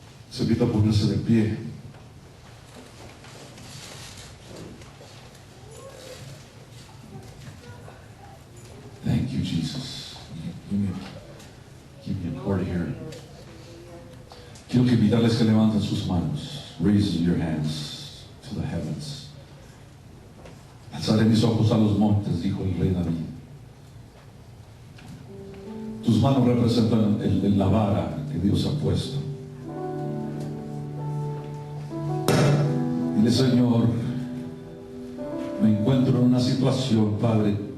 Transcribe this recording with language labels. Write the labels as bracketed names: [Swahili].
[Spanish] Se invita a ponerse de pie. [English] Thank you, Jesus. Give me a cord here. [Spanish] Quiero que invitarles que levanten sus manos. [English] Raise your hands to the heavens. [Spanish] Alzaré mis ojos a los montes, dijo el rey David. Tus manos representan la vara que Dios ha puesto. Dile, Señor, me encuentro en una situación, Padre.